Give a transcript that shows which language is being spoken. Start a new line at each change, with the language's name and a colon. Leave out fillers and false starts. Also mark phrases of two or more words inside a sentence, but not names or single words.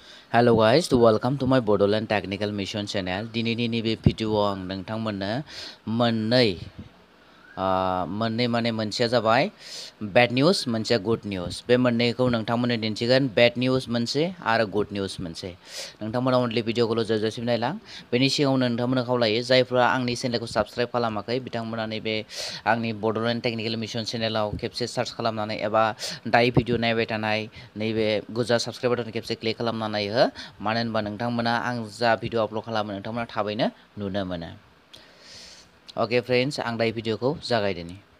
English: Hello guys, welcome to my Bodoland Technical Mission channel.
Bodo: दिनैनि नैबे भिडिअ'आव आं नोंथांमोननो मोननै माने मोनसेया जाबाय
English: bad news
Bodo: मोनसेया
English: good news
Bodo: बे मोननैखौ नोंथांमोननो दिन्थिगोन
English: bad news
Bodo: मोनसे आरो
English: good news
Bodo: मोनसे नोंथांमोना अनलि भिडिअखौल' जोबजासिम नायलां बेनि सिगाङावनो नोंथांमोननो खावलायो जायफ्रा आंनि चेनेलखौ साबस्क्राइब खालामाखै बिथांमोना नैबे आंनि बड'लेण्ड टेक्निकेल मिशन चेनेलाव खेबसे सार्च खालामनानै एबा दायो भिडिअ नायबाय थानाय नैबे गोजा
English: subscribe button
Bodo: खेबसे क्लिक खालामना नायहो मानो होनबा नोंथांमोना आं जा भिडिअ आपल'ड खालामो नोंथांमोना थाबैनो नुनो मोनो
English: okay friends
Bodo: आं दायो भिडिअखौ जागायदिनि